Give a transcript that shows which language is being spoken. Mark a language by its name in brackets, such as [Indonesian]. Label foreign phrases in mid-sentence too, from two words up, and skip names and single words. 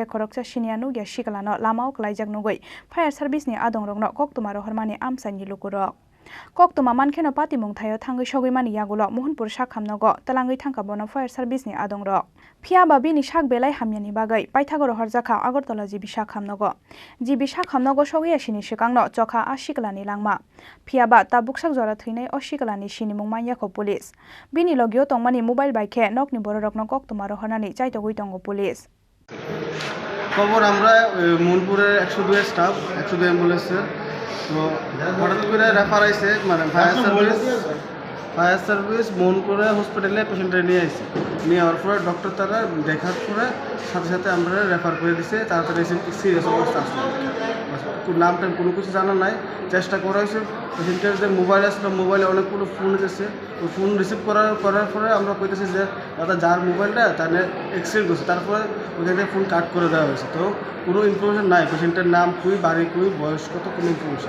[Kok Borok] Khoroksa Sinianu ya Sikla no lamao klaijak nugoi [English] fire service [Kok Borok] ni adongrokno koktuma rohormani amsani lukurok koktuma mankheno Patimung thayo thangoi sogoi yagulo Mohanpur sakhamnogo talangoi thangka bono [English] fire service [Kok Borok] ni adongrok phiaba bini sak belai hamyani bagai paithagoro horjaka Agartala jibisha khamnogo sogoi asini sikangno chokha Sikla ni langma phiaba tabuksak jora thwinai Sikla ni sinimung manyako police bini logio tongmani [English] mobile bike [Kok Borok] nokni bororokno koktuma rohornani chaitogoi tongo police [Bangla] খবর আমরা মোহনপুরের 102 স্টাফ 102 অ্যাম্বুলেন্সের তো হঠাৎ করে রেফার আইছে মানে [English] fire service [Bangla] মোহনপুরে হসপিটালে পেশেন্টটা নিয়ে আসছে নিয়ে যাওয়ার পরে ডক্টর তারা দেখার পরে সাথে সাথে আমরা রেফার করে দিছে তাড়াতাড়ি সিরিয়াস অবস্থা আসলো নামটা কোনো কিছু জানা নাই চেষ্টা করা হয়েছে পেশেন্টের যে মোবাইল আসলো মোবাইলে অনেকগুলো ফোন এসেছে ওই [English] phone receive [Bangla] করার পরে আমরা কইতেছি যে দাদা যার মোবাইলটা তাহলে এক্সিডেন্ট হয়েছে তারপরে ওইখান থেকে [English] phone cut [Bangla] করে দেওয়া হয়েছে তো কোনো ইনফরমেশন নাই পেশেন্টের নাম কুই বাড়ি কুই বয়স কত কোনো ইনফরমেশন